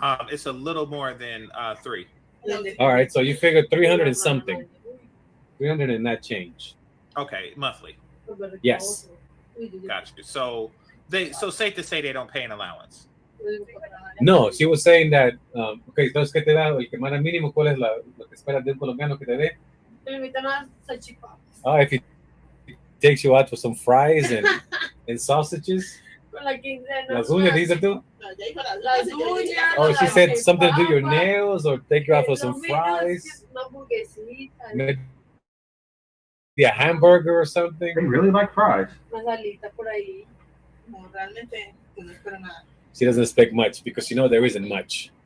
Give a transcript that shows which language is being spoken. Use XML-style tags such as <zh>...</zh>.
<en>It's a little more than 3. All right, so you figure 300 and something. 300 and that change. Okay, monthly. Yes. Gotcha. So safe to say they don't pay an allowance. No, she was saying that, okay,</en> <es>entonces, ¿qué te da? El que manda mínimo, ¿cuál es lo que esperas de un colombiano que te dé? Me invitan a salchipapas.</es> <en>If he takes you out for some fries and sausages.</en> <es>Con la quincena. Las uñas, dice tú? Las uñas.</es> <en>Oh, she said something to do your nails or take you out for some fries.</en> <es>Una hamburguesita.</es> <en>Maybe a hamburger or something. they really like fries.</en> <es>Una salita por ahí. No, realmente no espero nada.</es> <en>She doesn't expect much because there isn't much.</en>